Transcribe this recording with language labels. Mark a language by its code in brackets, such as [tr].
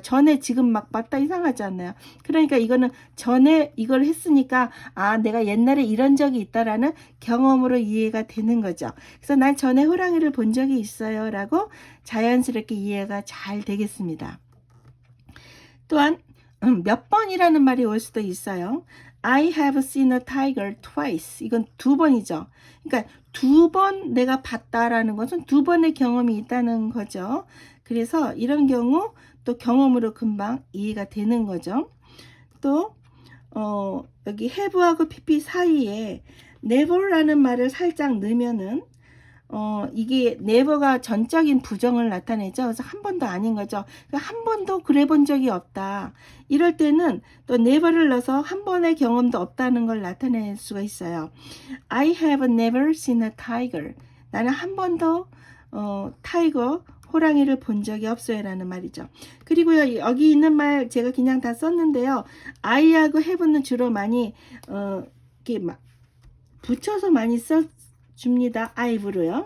[ko] 전에 지금 막 봤다 이상하지 않나요? 그러니까 이거는 전에 이걸 했으니까 내가 옛날에 이런 적이 있다라는 경험으로 이해가 되는 거죠. 그래서 난 전에 호랑이를 본 적이 있어요 라고 자연스럽게 이해가 잘 되겠습니다. 또한 몇 번이라는 말이 올 수도 있어요. [en] I have seen a tiger twice. [ko] 이건 2번이죠. 그러니까 2번 내가 봤다라는 것은 2번의 경험이 있다는 거죠. 그래서 이런 경우 또 경험으로 금방 이해가 되는 거죠. 또 여기 have하고 pp 사이에 never라는 말을 살짝 넣으면은 이게 never가 전적인 부정을 나타내죠. 그래서 한 번도 아닌 거죠. 한 번도 그래 본 적이 없다. 이럴 때는 또 never를 넣어서 한 번의 경험도 없다는 걸 나타낼 수가 있어요. [en] I have never seen a tiger. [ko] 나는 한 번도 타이거, 호랑이를 본 적이 없어요 라는 말이죠. 그리고요, 여기 있는 말 제가 그냥 다 썼는데요. I하고 have는 주로 많이 이렇게 막 붙여서 많이 줍니다. I've로요.